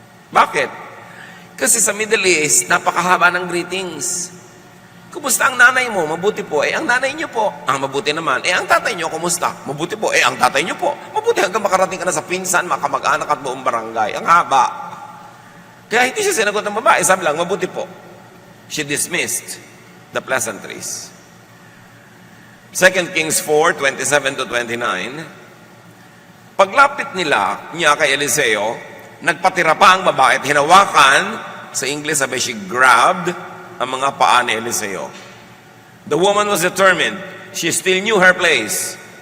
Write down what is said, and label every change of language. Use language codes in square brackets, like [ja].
[tl] Bakit? Kasi sa Middle East, napakahaba ng greetings. Kumusta ang nanay mo? Mabuti po. Ang nanay niyo po. Ang mabuti naman. Ang tatay niyo, kumusta? Mabuti po. Ang tatay niyo po. Mabuti hanggang makarating ka na sa pinsan, makamag-anak at buong barangay. Ang haba. Kaya hindi siya sinagot ng babae. Sabi lang, mabuti po. [en] She dismissed the pleasantries. [tl] 2 Kings 4:27-29, paglapit niya kay Eliseo, nagpatira pa ang babae at hinawakan, sa English sabi, [en] she grabbed [tl] ang mga paa ni Eliseo. [en] The woman was determined. She still knew her place.